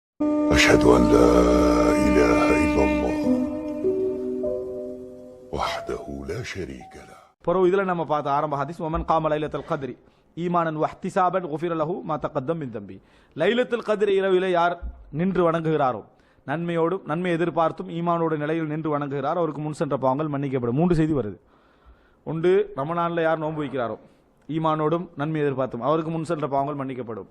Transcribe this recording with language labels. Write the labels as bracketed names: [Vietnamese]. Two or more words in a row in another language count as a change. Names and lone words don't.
[Arabic] أشهد أن لا إله إلا الله وحده لا شريك له. [Tamil] பிறகு இதில் நம்ம பார்த்த ஆரம்ப ஹதீஸ் [Arabic] من قام ليلة القدر إيمانا واحتسابا غفر له ما تقدم من ذنبه. [Tamil] லைலத்துல் கத்ர் இரவிலே யார் நின்று வணங்குகிறாரோ, நன்மையோடும் நன்மை எதிர்பார்த்தும் ஈமானோட நிலையில் நின்று வணங்குகிறாரோ அவருக்கு முன் சென்ற பாவங்கள் மன்னிக்கப்படும். 3 செய்தி வருது. ஒன்று, ரமலானில் யார் நோன்பு வைக்கிறாரோ ஈமானோடும் நன்மை எதிர்பார்த்தும் அவருக்கு முன் சென்ற பாவங்கள் மன்னிக்கப்படும்.